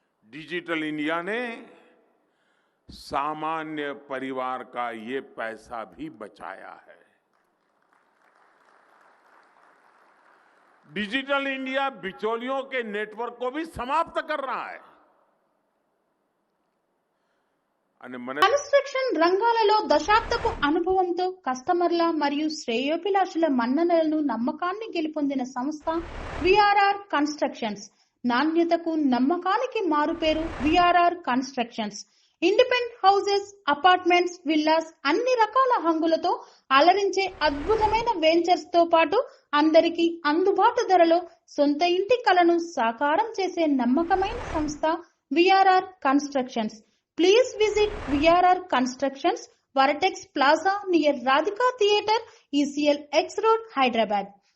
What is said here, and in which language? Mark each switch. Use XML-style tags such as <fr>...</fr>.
<hi>Digital India ने सामान्य परिवार का ये पैसा भी बचाया है। डिजिटल इंडिया बिचौलियों के नेटवर्क को भी समाप्त कर रहा है।</hi> <gu>અને મને</gu> <te>కన్స్ట్రక్షన్ రంగాలలో దశాబ్దపు అనుభవంతో కస్టమర్ల మరియు శ్రేయోభిలాషుల మన్ననలను నమ్మకాన్ని గెలుపొందిన సంస్థ విఆర్ఆర్ కన్స్ట్రక్షన్స్. నాణ్యతకు నమ్మకానికి మారుపేరు VRR constructions. Independent houses, apartments, villas అన్ని రకాల హంగులతో అలరించే అద్భుతమైన వెంచర్స్ తో పాటు అందరికీ అందుబాటు ధరలో సొంత ఇంటి కలను సాకారం చేసే నమ్మకమైన సంస్థ VRR constructions.</te> <en>Please visit VRR Constructions, Varatex Plaza near Radhika Theatre, ECL X Road, Hyderabad.</en>